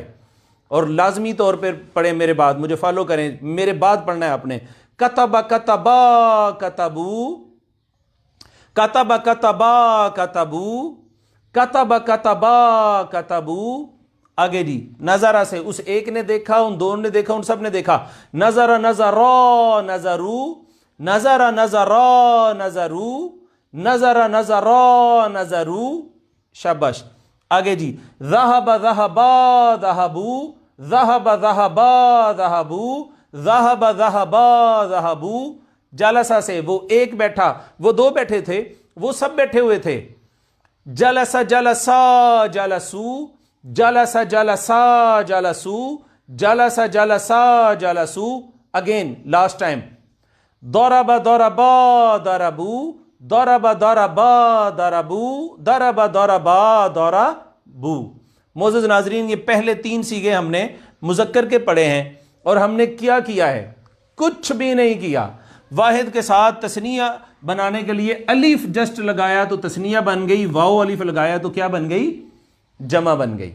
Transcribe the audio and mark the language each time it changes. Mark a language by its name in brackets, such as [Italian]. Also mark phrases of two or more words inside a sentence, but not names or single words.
[Urdu] اور لازمی طور پر پڑھیں میرے بعد، مجھے فالو کریں، میرے بعد پڑھنا ہے آپ نے. [Arabic] کتبا کتبا کتبو کتبا کتبا کتبو کتبا کتبا کتبو. [Urdu] آگے جی، نظرہ سے، اس ایک نے دیکھا، ان دونوں نے دیکھا، ان سب نے دیکھا. [Arabic] نظر نظرا نظرو نظر نظرا نظرو نظر نظرا نظرو. [Urdu] شاباش. آگے جی، [Arabic] ذہب ذہبا ذہبو ذہب ذہبا ذہبو ذہب ذہبا ذہبو. [Urdu] جلسہ سے، وہ ایک بیٹھا، وہ دو بیٹھے تھے، وہ سب بیٹھے ہوئے تھے. [Arabic] جلس جلسا جلسو جلس جلسا جلسو جلس جلسا جلسو. [English] Again last time. [Arabic] ضرب ضربا ضربو ضرب ضربا ضربو ضرب ضربا ضربو. [Urdu] معزز ناظرین، یہ پہلے 3 سیغے ہم نے مذکر کے پڑھے ہیں، اور ہم نے کیا کیا ہے؟ کچھ بھی نہیں کیا. واحد کے ساتھ تثنیہ بنانے کے لیے الف جسٹ لگایا تو تثنیہ بن گئی، واو الف لگایا تو کیا بن گئی؟ جمع بن گئی.